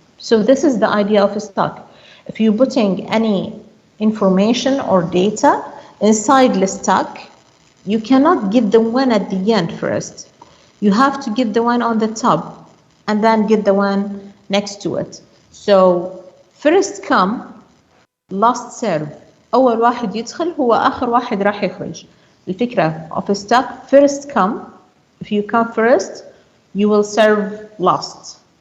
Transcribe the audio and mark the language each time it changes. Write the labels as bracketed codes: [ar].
[en] So this is the idea of a stock. If you're putting any information or data inside the stock, you cannot get the one at the end first. You have to get the one on the top and then get the one next to it. So first come, last serve. [ar] أول واحد يدخل هو آخر واحد راح يخرج. [en] الفكرة of a stock, first come. If you come first, you will serve last.